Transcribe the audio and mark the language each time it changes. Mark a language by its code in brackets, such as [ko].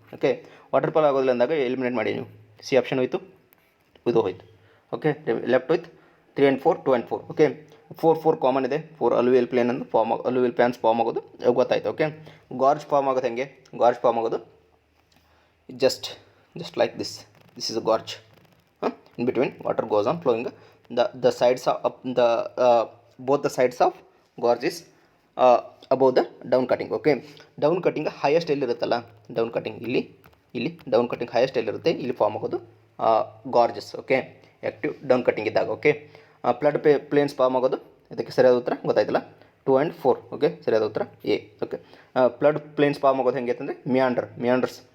[kn] Okay, water fall ಆಗೋದಿಲ್ಲ ಅಂದಾಗ eliminate ಮಾಡಿ ನೀವು. ಸಿ ಆಪ್ಷನ್ ಹೋಯಿತು, ಇದು ಹೋಯ್ತು. ಓಕೆ, ಲೆಫ್ಟ್ ಹೋಯ್ತು 3 and 4, 2 and 4. ಓಕೆ, 4 ಕಾಮನ್ ಇದೆ. 4 ಅಲುವಿಯಲ್ ಪ್ಲೇನ್ಸ್ ಫಾರ್ಮ್ ಆಗೋದು ಗೊತ್ತಾಯ್ತು. ಓಕೆ, ಗಾರ್ಜ್ ಫಾರ್ಮ್ ಆಗೋದು ಹೆಂಗೆ? ಗಾರ್ಜ್ ಫಾರ್ಮ್ ಆಗೋದು [en] Just like this is a gorge. in between water goes on flowing, the sides of both the sides of gorge is above the down cutting. [kn] Okay, down cutting highest ಎಲ್ಲಿ ಇರುತ್ತಲ್ಲ, down cutting ಇಲ್ಲಿ down cutting highest ಎಲ್ಲಿ ಇರುತ್ತೆ ಇಲ್ಲಿ form ಆಗೋದು gorges. Okay, active down cutting ಇದ್ದಾಗ. Okay, flood planes form ಆಗೋದು ಇದಕ್ಕೆ ಸರಿಯಾದ ಉತ್ತರ ಗೊತ್ತಾಯ್ತಲ್ಲ, 2 and 4. ಓಕೆ, ಸರಿಯಾದ ಉತ್ತರ A. Okay, flood planes form ಆಗೋದು ಹೆಂಗೆ ಅಂತಂದರೆ ಮಿಯಾಂಡರ್ಸ್.